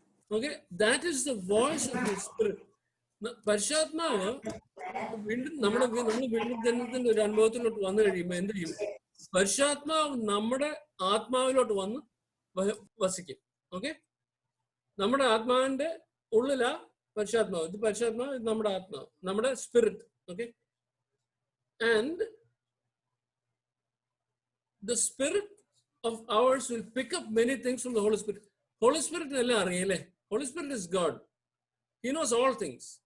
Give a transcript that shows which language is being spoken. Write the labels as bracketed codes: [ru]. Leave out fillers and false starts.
[ml] Okay, [en] That is the voice of the spirit. [ml] പരിശുദ്ധാത്മാവ് വീണ്ടും നമ്മൾ വീണ്ടും ജനനത്തിന്റെ ഒരു അനുഭവത്തിലോട്ട് വന്നു കഴിയുമ്പോൾ എന്ത് ചെയ്യും? പരിശുദ്ധാത്മാവ് നമ്മുടെ ആത്മാവിലോട്ട് വന്ന് വസിക്കും. ഓക്കെ, നമ്മുടെ ആത്മാവിന്റെ ഉള്ളിലാ പരിശുദ്ധാത്മാവ്. ഇത് പരിശുദ്ധാത്മാവ്, ഇത് നമ്മുടെ ആത്മാവ്, നമ്മുടെ spirit. [en] Okay, and the spirit of ours will pick up many things from the Holy Spirit. Holy Spirit [ml] എല്ലാം അറിയല്ലേ? [en] Holy Spirit is God. He knows all things.